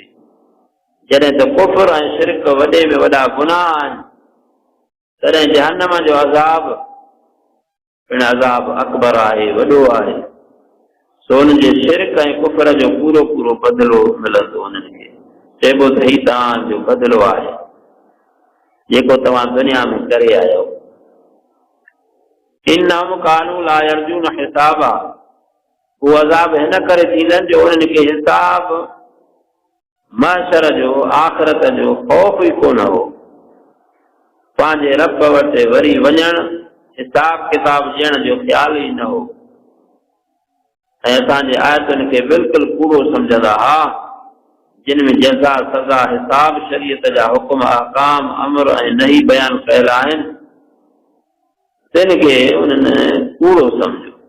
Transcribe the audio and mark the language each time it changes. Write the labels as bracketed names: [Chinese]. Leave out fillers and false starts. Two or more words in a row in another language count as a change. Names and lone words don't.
[Sindhi] जॾहिं त कुफ्र ऐं शिरक वॾे में वॾा गुनाह आहिनि, तॾहिं जहन्नम जो अज़ाब पिण अज़ाब अकबर आहे, वॾो आहे। सो उन जे शिरक ऐं कुफ्र जो पूरो पूरो बदिलो मिलंदो उन्हनि खे। चइबो त हीउ तव्हांजो बदिलो आहे जेको तव्हां दुनिया में करे आहियो। [Arabic] إنهم كانوا لا يرجون حسابا, [Sindhi] उहो अज़ाब हिन करे थींदनि जो उन्हनि खे हिसाब महशर जो आख़िरत जो ख़ौफ़ ई कोन हो। पंहिंजे रब वटि वरी वञण, हिसाब किताब ॾियण जो ख़्याल ई न हो। ऐं असांजे आयतुनि खे बिल्कुलु कूड़ो सम्झंदा हा, जिन में जज़ा सज़ा हिसाब शरीयत जा हुकुम अहकाम अमर ऐं नही बयान कयल आहिनि, तिन खे उन्हनि कूड़ो सम्झो।